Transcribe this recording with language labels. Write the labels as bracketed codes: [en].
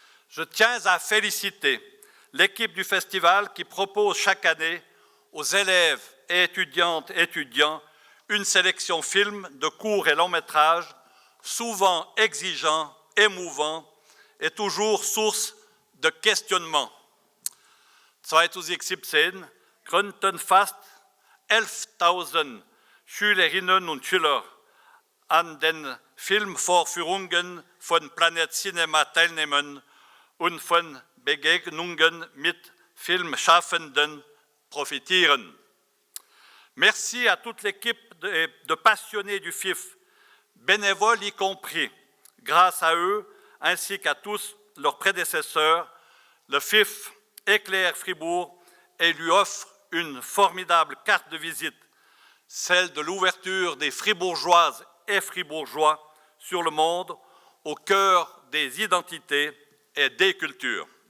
[fr] Je tiens à féliciter l'équipe du festival qui propose chaque année aux élèves et étudiantes et étudiants une sélection film de courts et longs métrages, souvent exigeants, émouvants et toujours source de questionnement. [de] 2017 gründeten fast 11.000 Schülerinnen und Schüler an den Filmvorführungen von Planet Cinema teilnehmen und von Begegnungen mit Filmschaffenden profitieren. [fr] Merci à toute l'équipe de passionnés du FIF, bénévoles y compris. Grâce à eux, ainsi qu'à tous leurs prédécesseurs, le FIF éclaire Fribourg et lui offre une formidable carte de visite, celle de l'ouverture des Fribourgeoises et Fribourgeois sur le monde, au cœur des identités et des cultures.